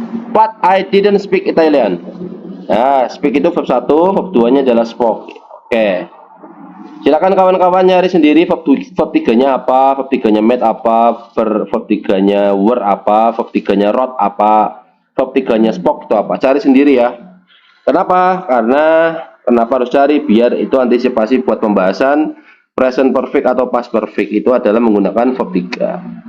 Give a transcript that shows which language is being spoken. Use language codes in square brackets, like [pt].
[en] But I didn't speak Italian. [id] Nah, speak itu verb 1, verb 2-nya adalah spoke. Oke. Silakan kawan-kawan nyari sendiri verb 3-nya apa, verb 3-nya made apa, verb 3-nya were apa, verb 3-nya wrote apa, verb 3-nya spoke itu apa. Cari sendiri ya. Kenapa? Kenapa harus cari? Biar itu antisipasi buat pembahasan present perfect atau past perfect itu adalah menggunakan verb 3.